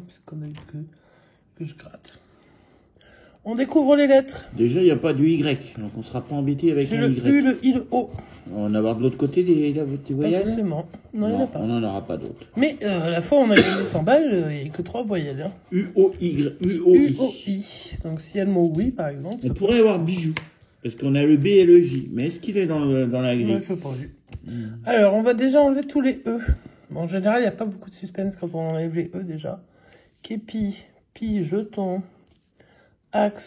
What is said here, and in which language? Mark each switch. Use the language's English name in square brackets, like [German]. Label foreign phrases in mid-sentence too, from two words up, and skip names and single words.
[French] C'est comme d'habitude que je gratte. On découvre les lettres. Déjà, il n'y a pas du Y, donc on ne sera pas embêté avec un Y. Le U, le I, le O. On va en avoir de l'autre côté des voyelles? Pas forcément. Non, il n'y en a pas. On n'en aura pas d'autres. Mais à la fois, on a gagné 100 balles, il n'y a que 3 voyelles. Hein. U-O-Y, U-O-I. U-O-I. Donc, s'il y a le mot oui, par exemple. On pourrait avoir bijou. Parce qu'on a le B et le J. Mais est-ce qu'il est dans la grille? Moi, je ne pas vu. Alors, on va déjà enlever tous les E. Bon, en général, il n'y a pas beaucoup de suspense quand on enlève les E déjà. Képi, pi, jeton, axe.